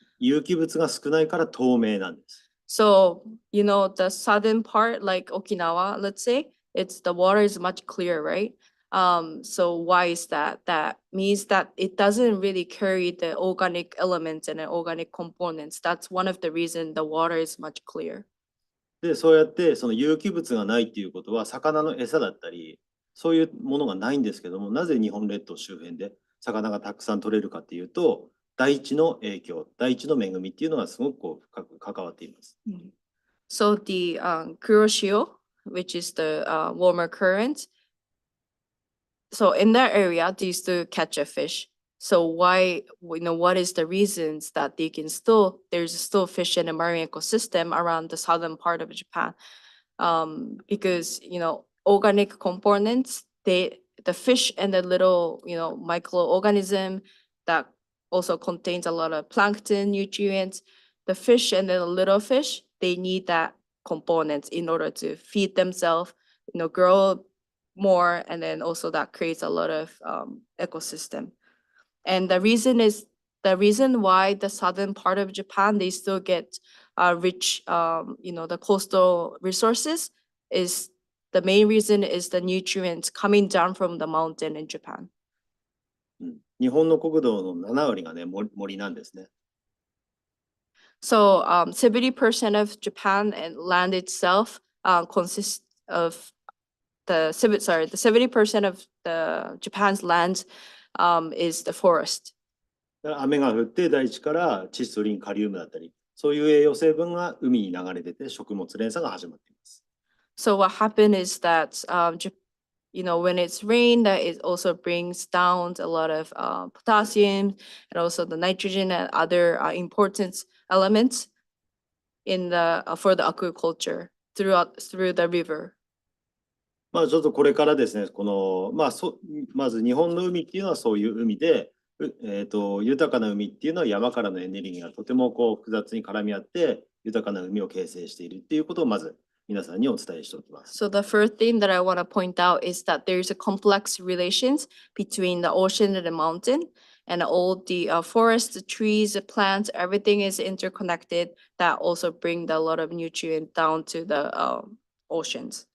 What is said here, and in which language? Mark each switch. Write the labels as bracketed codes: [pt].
[ja] 有機物が少ないから透明なんです。 [en] So, you know, the southern part, like Okinawa, let's say, it's the water is much clearer, right? So why is that? That means that it doesn't really carry the organic elements and the organic components. That's one of the reasons the water is much clear. [ja] で、そうやってその有機物がないっていうことは、魚の餌だったり、そういうものがないんですけども、なぜ日本列島周辺で魚がたくさん取れるかっていうと、大地の影響、大地の恵みっていうのがすごく深く関わっています。 [en] So the kuroshio, which is the warmer current, so in that area, they used to catch a fish. So why, what is the reasons that there's still fish in the marine ecosystem around the southern part of Japan? Because, organic components, the fish and the little, microorganism that also contains a lot of plankton nutrients, the fish and the little fish, they need that components in order to feed themselves, grow more, and then also that creates a lot of ecosystem. And the reason why the southern part of Japan, they still get rich, the coastal resources is the main reason is the nutrients coming down from the mountain in Japan. [ja] 日本の国土の7割がね、森なんですね。 [en] So 70% of Japan and land itself consists of the 70% of the Japan's land is the forest. [ja] 雨が降って大地から窒素リン、カリウムだったり、そういう栄養成分が海に流れ出て食物連鎖が始まっています。 [en] So what happened is that when it's rain, that it also brings down a lot of potassium and also the nitrogen and other important elements for the aquaculture through the river. [ja] ちょっとこれからですね、まず日本の海っていうのはそういう海で、豊かな海っていうのは山からのエネルギーがとても複雑に絡み合って豊かな海を形成しているっていうことをまず皆さんにお伝えしておきます。 [en] So the first thing that I want to point out is that there's a complex relations between the ocean and the mountain, and all the forests, the trees, the plants, everything is interconnected. That also bring a lot of nutrient down to the oceans.